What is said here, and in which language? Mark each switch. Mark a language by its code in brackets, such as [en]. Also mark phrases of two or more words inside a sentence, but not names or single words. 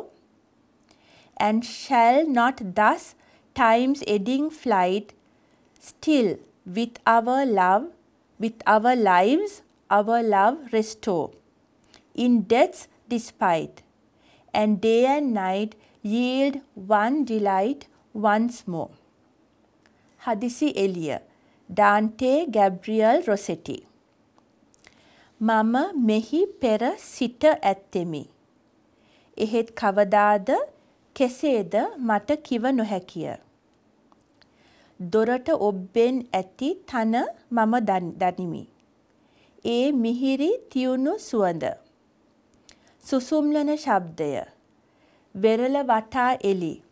[en] And shall not thus time's ebbing flight still with our love, with our lives, our love restore, in death's despite, and day and night yield one delight once more. Hadisi Elia, Dante Gabriel Rossetti. [si] මම මෙහි පෙර සිට ඇත්තෙමි. එහෙත් කවදාද කෙසේද මට කිව නොහැකිය. දොරට ඔබ්බෙන් ඇති තන මම දනිමි. ඒ මිහිරි තියුණු සුවඳ. සුසුම්ලන ශබ්දය. වෙරළ වටා එලි.